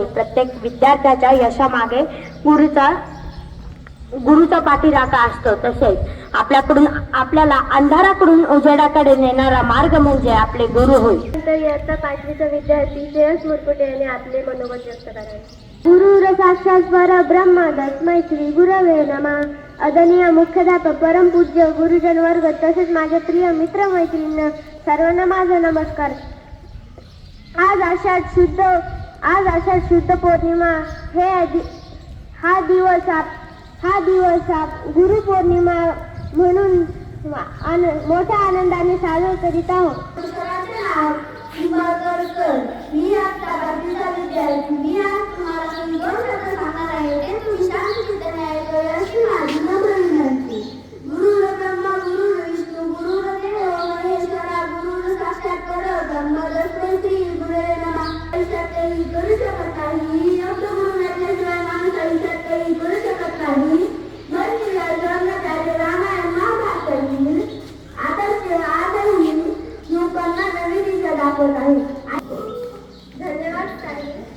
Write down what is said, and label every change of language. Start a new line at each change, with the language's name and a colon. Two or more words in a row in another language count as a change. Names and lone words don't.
Marathi: प्रत्येक विद्यार्थ्याच्या यशामागे गुरुचा पाठीराखा असतो. तसेच आपल्याला अंधाराकडून उजेडाकडे नेणारा मार्ग म्हणजे आपले गुरु होय. नंतर इयत्ता 5वीचा विद्यार्थी श्रेयस मुरकुटे यांनी आपले मनोगत व्यक्त करावे.
Sanskrit: गुरुर साक्षात परब्रह्म तस्मै श्री गुरवे नमः.
Marathi: आदरणीय मुख्याध्यापक, परमपूज्य गुरुजन वर्ग तसेच माझे प्रिय मित्रमैत्रिणी सर्वांना माझा नमस्कार. आज आषाढ शुद्ध पौर्णिमा हा दिवस गुरुपौर्णिमा म्हणून मोठ्या आनंदाने साजरा करीत आहोत. मी आता 5वीचा विद्यार्थी. मी आज तुम्हाला 2 शब्द सांगणार आहे. ते तुम्ही शांतचित्ताने ऐकावे अशी माझी नम्र विनंती.
Sanskrit: गुरुर ब्रह्मा गुरुर विष्णू गुरुर देव महेश्वरा गुरुर साक्षात परब्रह्म तस्मै श्री गुरवे नमः.
Marathi: आयुष्यात काही करू शकत नाही. योग्य गुरु नसल्याशिवाय माणूस आयुष्यात काही करू शकत नाही. रामायण महाभारतातील आदरही युवकांना नवी दिशा दाखवत आहे. धन्यवाद ताई.